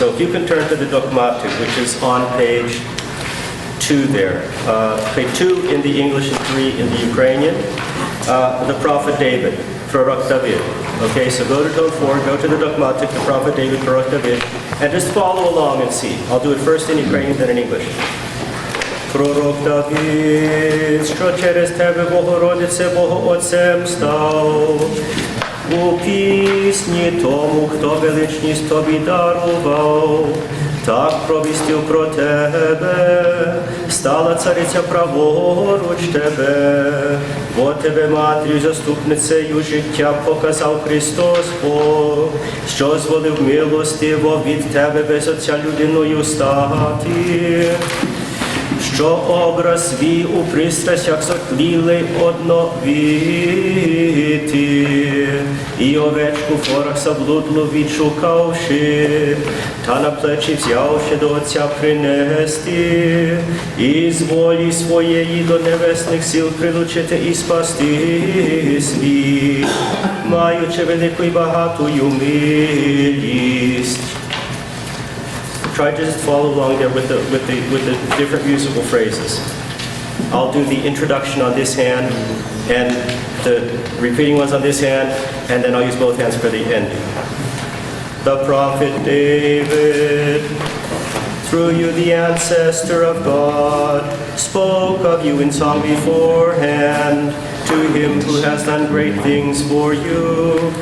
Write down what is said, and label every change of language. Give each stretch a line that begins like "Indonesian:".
English: So if you can turn to the dogmatic, which is on page 2 there. Page 2 in the English and 3 in the Ukrainian. The prophet David, Prorok David. Okay, so go to tone 4, go to the dogmatic, the prophet David, Prorok David, and just follow along and see. I'll do it first in Ukrainian, then in English.
Ukrainian: Пророк Давид, що через тебе, Богородице, Богоотцем став, у пісні тому, хто величність тобі дарував, так провістив про тебе, стала цариця праворуч тебе, бо тебе матір'ю заступницею життя показав Христос Бог, що зволив милостиво від тебе без отця людиною стати. Що образ свій у пристрастях сотлілий одновіти, і овечку в горах заблудлу відшукавши, та на плечі взявши до Отця принести, і з волі своєї до небесних сил прилучити і спасти світ, маючи велику і багатую милість.
English: Try to just follow along there with the different musical phrases. I'll do the introduction on this hand and the repeating ones on this hand, and then I'll use both hands for the ending. The prophet David, through you the ancestor of God, spoke of you in song beforehand, to him who has done great things for you.